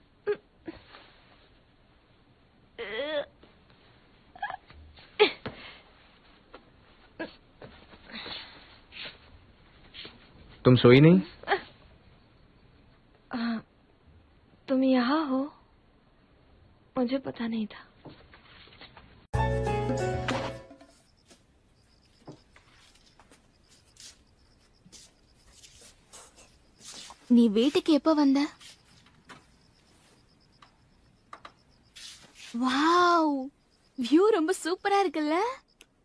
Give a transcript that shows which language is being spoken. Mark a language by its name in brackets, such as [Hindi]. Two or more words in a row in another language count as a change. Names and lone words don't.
[Hindi] तुम सोई नहीं? तुम यहाँ हो? मुझे पता नहीं था. [Tamil] நீ வீட்டுக்கு எப்ப வந்த? வாவ், வியூ ரொம்ப சூப்பரா இருக்குல்ல?